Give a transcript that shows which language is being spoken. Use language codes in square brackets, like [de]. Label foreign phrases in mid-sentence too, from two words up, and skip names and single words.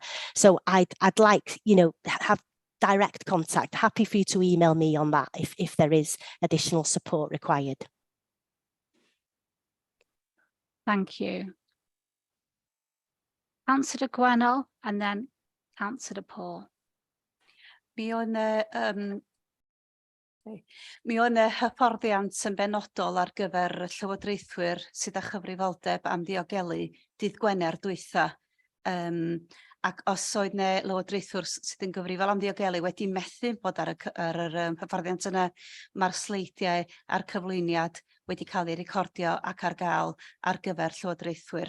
[en] So I'd like, you know, have direct contact. Happy for you to email me on that if there is additional support required. Thank you. Councillor Gwennell and then Councillor Paul. [cy] Mi o'n hyfforddiant yn benodol ar gyfer y llywodraethwyr sydd â chyfrifoldeb am ddiogelu dydd Gwener dwytha. Ac os oedd ne lywodraethwr sydd yn gyfrifol am ddiogelu wedi methu bod ar yr hyfforddiant yna, mae'r sleidiau a'r cyflwyniad wedi cael ei recordio ac ar gael ar gyfer llywodraethwyr.